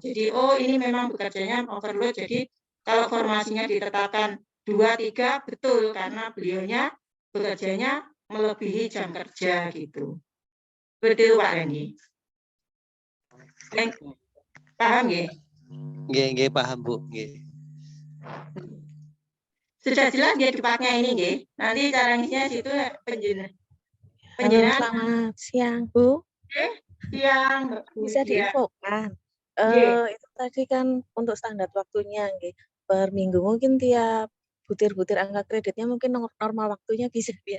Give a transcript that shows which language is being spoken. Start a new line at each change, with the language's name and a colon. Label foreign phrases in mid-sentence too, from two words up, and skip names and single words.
Indonesian: Jadi ini memang bekerjanya overload. Jadi kalau formasinya ditetapkan 2-3 betul karena beliaunya bekerjanya melebihi jam kerja gitu. Seperti itu Pak Randy. Paham nggih? Nggih, paham Bu. Nggih. Sudah jelas nggih dupaknya ini nggih. Nanti cara ngisinya situ penjenengan. Selamat siang Bu. Siang. Bisa diinfokan. Itu tadi kan untuk standar waktunya nggih. Per minggu mungkin tiap butir-butir angka kreditnya mungkin normal waktunya bisa biar.